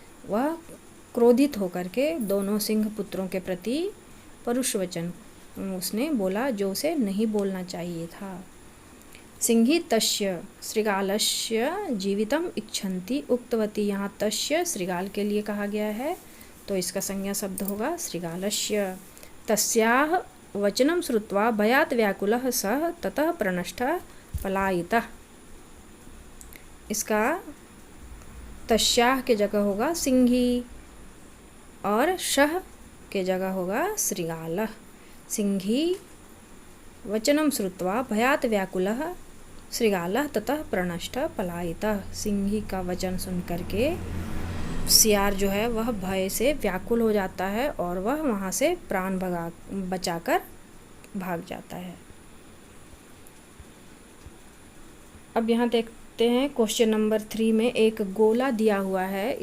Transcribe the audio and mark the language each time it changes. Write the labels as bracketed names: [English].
[Hindi] वह क्रोधित होकर के दोनों सिंह पुत्रों के प्रति परुष वचन उसने बोला जो उसे नहीं बोलना चाहिए था। [Sanskrit] सिंही तस्य श्रीगालस्य जीवितम इच्छन्ति उक्तवती। [Hindi] यहाँ तस्य श्रीगाल के लिए कहा गया है तो इसका संज्ञा शब्द होगा श्रीगालस्य। [Sanskrit] तस्याः वचनं श्रुत्वा भयात् व्याकुलः सः ततः प्रनष्टः पलायितः। [Hindi] इसका तस्याः के जगह होगा सिंही और शह के जगह होगा श्रीगालः। [Sanskrit] सिंही वचनं श्रुत्वा भयात् व्याकुलः श्रीगालः ततः प्रणष्टः पलायितः। [Hindi] सिंही का वचन सुन करके सियार जो है वह भय से व्याकुल हो जाता है और वह वहाँ से प्राण बचाकर भाग जाता है। अब यहाँ देखते हैं क्वेश्चन नंबर 3 में एक गोला दिया हुआ है।